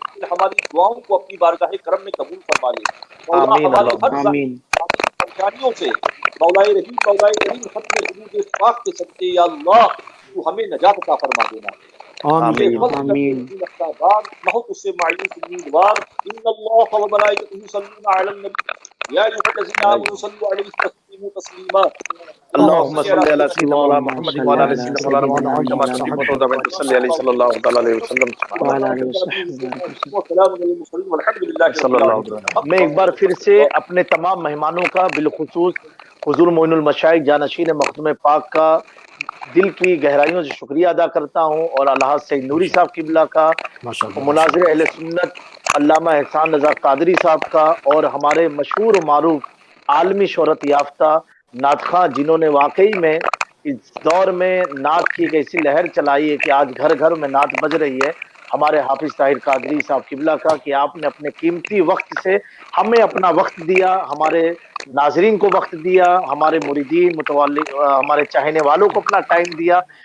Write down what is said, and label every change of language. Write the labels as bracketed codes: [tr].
[ur] ہماری دعاؤں کو اپنی بارگاہ کرم میں قبول فرما لے. مولا ہماری ہر پریشانیوں سے مولا رحیم مولا کریم ختم درود پاک کے صدقے یا اللہ تو ہمیں نجات عطا فرما دینا. آمین آمین. بہت اس سے مایوس امیدوار [ar] ان اللہ و ملائکتہ یصلون علی النبی یا ایھا الذین آمنوا صلوا علیہ وسلموا تسلیما. اللهم صل على سيدنا مولانا محمد وعلى ال سيدنا مولانا محمد كما صليت وسلمت صلى عليه صلى الله عليه وسلم وعلى اله وصحبه والحمد لله صلی اللہ علیہ وسلم. [ur] میں ایک بار پھر سے اپنے تمام مہمانوں کا بالخصوص حضور معین المشائخ جانشین مخدوم پاک کا دل کی گہرائیوں سے شکریہ ادا کرتا ہوں, اور الحاج سید نوری صاحب قبلہ کا, مناظر اہل سنت علامہ احسان رضا قادری صاحب کا, اور ہمارے مشہور و معروف عالمی شہرت یافتہ نعت خواں جنہوں نے واقعی میں اس دور میں نعت کی ایک ایسی لہر چلائی ہے کہ آج گھر گھر میں نعت بج رہی ہے, ہمارے حافظ طاہر قادری صاحب قبلہ کا, کہ آپ نے اپنے قیمتی وقت سے ہمیں اپنا وقت دیا, ہمارے ناظرین کو وقت دیا, ہمارے مریدین متعلق ہمارے چاہنے والوں کو اپنا ٹائم دیا.